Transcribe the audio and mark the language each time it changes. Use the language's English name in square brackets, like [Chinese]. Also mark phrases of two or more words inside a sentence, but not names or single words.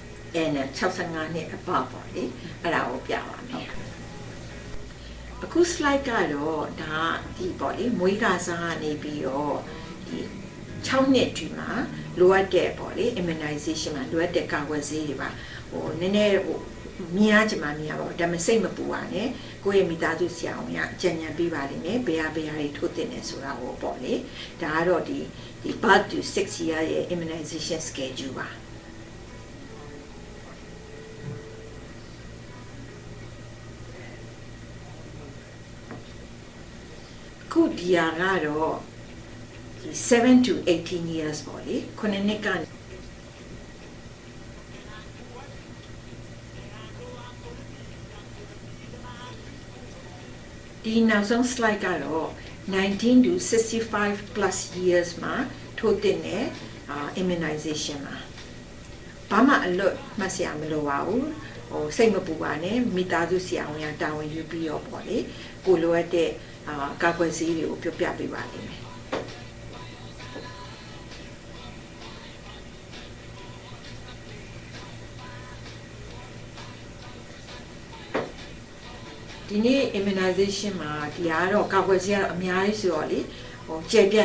[Burmese] 65 နှစ်အပပေါ့လေအဲ့ဒါကိုပြပါမယ်အခု slide ကတော့ဒါဒီပေါ့လေမွေးကာစားကနေပြီးတော့ဒီ6 6နှစ်ဒီမှာလိုအပ်တဲ့ပေါ့လေ immunization မှာလိုအပ်တဲ့ကာကွယ်ဆေးတွေပါဟိုနည်းနည်းဟိုမြင်ရကြမှာမြင်ရပါဘူးဒါပေမဲ့စိတ်မပူပါနဲ့ကိုယ့်ရဲ့မိသားစုဆရာဝန်ကကြံ့ကြံပေးပါလိမ့်မယ်ဘယ်ဟာတွေထိုးတင်နေဆိုတာကိုပေါ့လေဒါကတော့ဒီ [English] birth to 6 year [Burmese] ရဲ့ [English] immunization schedule [Burmese] ပါ ခုဒီယာကတော့ [English] 7 to 18 years [Burmese] ပေါ့လေခုနှစ်ကဒီနောက်ဆုံး slide ကတော့ [English] 19 to 65 plus years [Burmese] မှာထိုးတင်တဲ့ immunization မှာဘာမှအလွတ်မှတ်စရာမလိုပါဘူးဟိုစိတ်မပူပါနဲ့မိသားစုဆရာဝန်ကတာဝန်ယူပြီးတော့ပေါ့လေကိုလိုအပ်တဲ့ကာကွယ်ဆေးတွေကိုပြောပြပေးပါလိမ့်မယ် ဒီနေ့ immunization မှာဒီကတော့ကာကွယ်ဆေးကတော့အများကြီးဆိုတော့လေဟိုကျေပြတ်